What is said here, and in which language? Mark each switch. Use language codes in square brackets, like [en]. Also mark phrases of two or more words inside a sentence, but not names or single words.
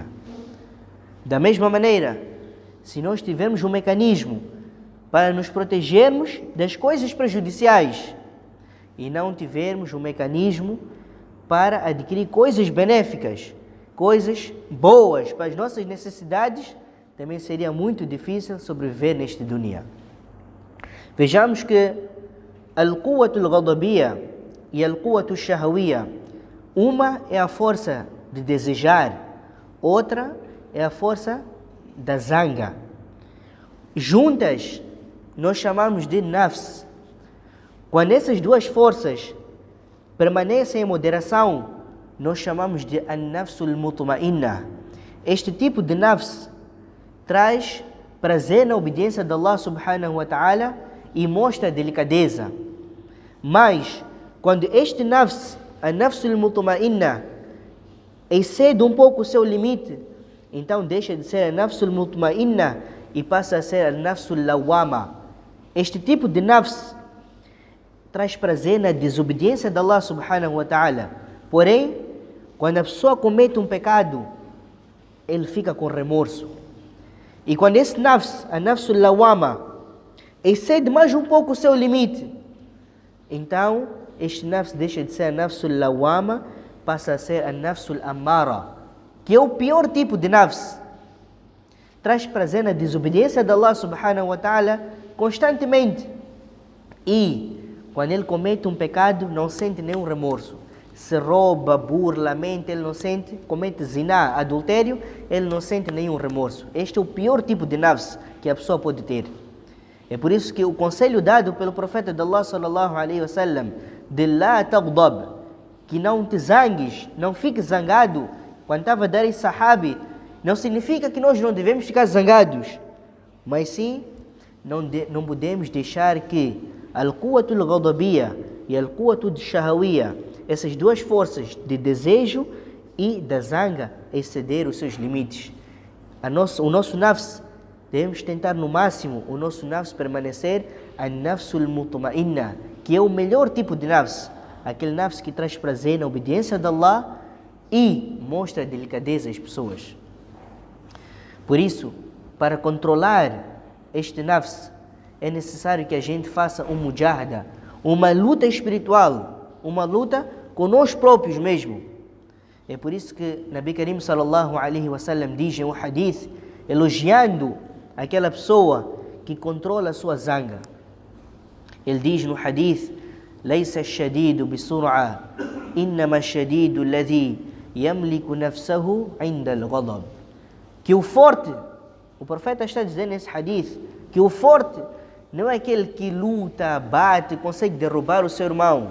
[pt] Da mesma maneira, se nós tivermos um mecanismo para nos protegermos das coisas prejudiciais e não tivermos um mecanismo para adquirir coisas benéficas, coisas boas para as nossas necessidades, também seria muito difícil sobreviver neste dunya. Vejamos que [ar] القوة الغضبية [pt] e [ar] القوة الشهوية, [pt] uma é a força de desejar, outra é a força da zanga. Juntas, nós chamamos de nafs. Quando essas duas forças permanecem em moderação, nós chamamos de [ar] النفس المطمئنة. [pt] Este tipo de nafs traz prazer na obediência de Allah [ar] سبحانه وتعالى [pt] e mostra delicadeza. Mas, quando este nafs, a [ar] النفس المطمئنة, [pt] excede um pouco o seu limite, então deixa de ser a [ar] النفس المطمئنة [pt] e passa a ser a [ar] النفس اللوامة. [pt] Este tipo de nafs traz prazer na desobediência de Allah [ar] سبحانه وتعالى. [pt] Porém, quando a pessoa comete um pecado, ele fica com remorso. E quando esse nafs, a [ar] النفس اللوامة, [pt] excede mais um pouco o seu limite, então este nafs deixa de ser a [ar] النفس اللوامة, [pt] passa a ser a [ar] النفس الأمارة, [pt] que é o pior tipo de nafs. Traz prazer na desobediência de Allah [ar] سبحانه وتعالى [pt] constantemente. E quando ele comete um pecado, não sente nenhum remorso. Se rouba, burla, mente, ele não sente. Comete zina, adultério, ele não sente nenhum remorso. Este é o pior tipo de nafs que a pessoa pode ter. É por isso que o conselho dado pelo profeta de Allah [ar] صلى الله عليه وسلم, [pt] de [ar] لا تغضب, [pt] que não te zangues, não fique zangado, quando estava a dar esse sahabi, não significa que nós não devemos ficar zangados, mas sim, não podemos deixar que [ar] القوة الغضبية [pt] e [ar] القوة الشهوية, [pt] essas duas forças de desejo e da zanga, exceder os seus limites. O nosso nafs, devemos tentar no máximo o nosso nafs permanecer a [ar] النفس المطمئنة, [pt] que é o melhor tipo de nafs, aquele nafs que traz prazer na obediência de Allah e mostra delicadeza às pessoas. Por isso, para controlar este nafs, é necessário que a gente faça um mujahada, uma luta espiritual, uma luta com nós próprios mesmo. É por isso que [ar] نبي كريم صلى الله عليه وسلم [pt] diz em um hadith, elogiando aquela pessoa que controla a sua zanga. Ele diz no hadith: [ar] "ليس الشديد بالصرعة، إنما الشديد الذي يملك نفسه عند الغضب. [pt] Que o forte, o profeta está dizendo nesse hadith, que o forte não é aquele que luta, bate, consegue derrubar o seu irmão.